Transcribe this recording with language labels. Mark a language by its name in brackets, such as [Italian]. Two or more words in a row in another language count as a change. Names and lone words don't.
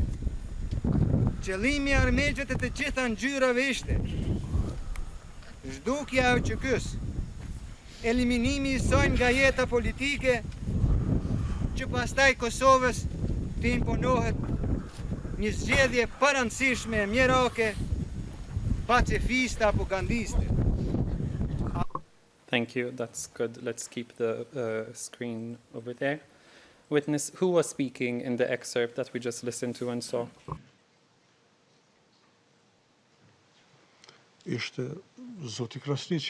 [Albanian] Qëllimi i armiqve të gjitha ngjyrave ishte zhdukja e QK-s, eliminimi i saj nga jeta politike, që pastaj Kosovës të imponohet një zgjedhje parancishme e mjerake, pacifiste apo gandiste. [English] Thank you, that's good. Let's keep the screen over there. Witness, who was speaking in the excerpt that we just listened to and saw? [Albanian] Ishte Zoti Krasniqi.